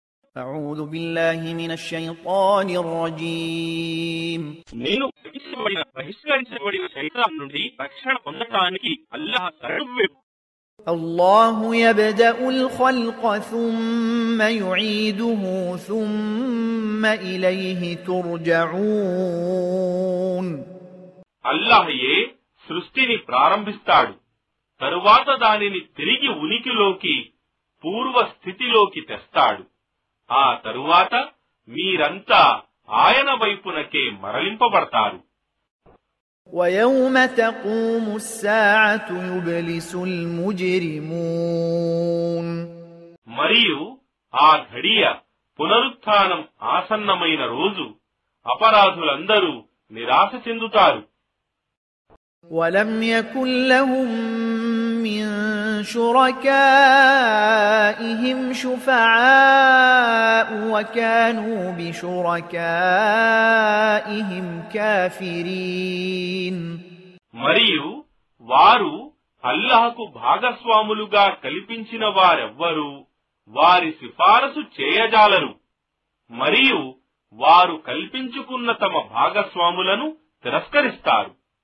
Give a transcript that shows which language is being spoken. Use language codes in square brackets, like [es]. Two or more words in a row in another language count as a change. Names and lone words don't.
[ar] أعوذ بالله من الشيطان الرجيم [te] నేను బహిష్కరించబడిన శైతాన్ నుండి రక్షణ పొందటానికి అల్లాహ్ శరణు. [ar] الله يبدأ الخلق ثم يعيده ثم إليه ترجعون. [te] అల్లాహయే సృష్టిని ప్రారంభిస్తాడు, తరువాత దానిని తిరిగి ఉనికిలోకి పూర్వ స్థితిలోకి తెస్తాడు. ఆ తరువాత మీరంతా ఆయన వైపునకే మరలింపబడతారు. [ar] ويوم تقوم الساعة يبلس المجرمون. [te] మరియు ఆ ఘడియ పునరుత్థానం ఆసన్నమైన రోజు అపరాధులందరూ నిరాశ చెందుతారు. [ar] ولم يكن لهم من شركائهم شفعاء وكانوا بشركائهم كافرين. [te] మరియు వారు అల్లాహకు భాగస్వాములుగా కల్పించిన వారెవ్వరూ వారి సిఫారసు చేయజాలరు. మరియు వారు కల్పించుకున్న తమ భాగస్వాములను తిరస్కరిస్తారు.